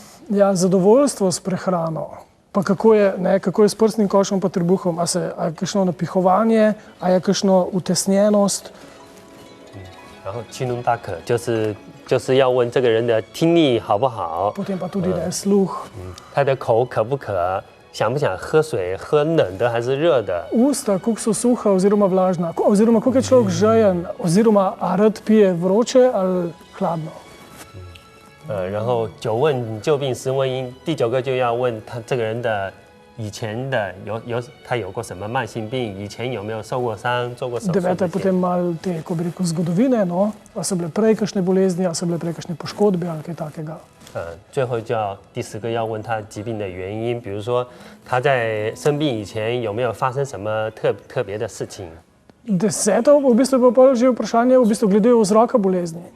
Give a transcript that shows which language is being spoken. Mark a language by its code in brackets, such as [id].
[sl] ja, zadovoljstvo s prehrano, pa kako je s prsnim košem pa trebuhom, a je kakšno napihovanje, a je kakšno utesnjenost. [zh] 然后7论八可就是要问这个人的听力好不好， [sl] Potem pa tudi, da je sluh. [zh] 他的口渴不渴，想不想喝水，喝冷的还是热的？ [sl] Usta, koliko so suha oziroma vlažna, oziroma koliko je človek žejen, oziroma a rad pije vroče ali hladno. [zh] 然后9问旧病10问因，第9个就要问他这个人的以前的他有过什么慢性病，以前有没有受过伤，做过手术这些。 [sl] 9. je potem malo te, ko bi rekel, zgodovine, no, a so bile prej kakšne bolezni, a so bile prej kakšne poškodbe ali kaj takega. [zh] 最后就要第10个要问他疾病的原因，比如说他在生病以前有没有发生什么特别的事情。 [sl] 10. v bistvu je pa pol že vprašanje v bistvu glede vzroka bolezni.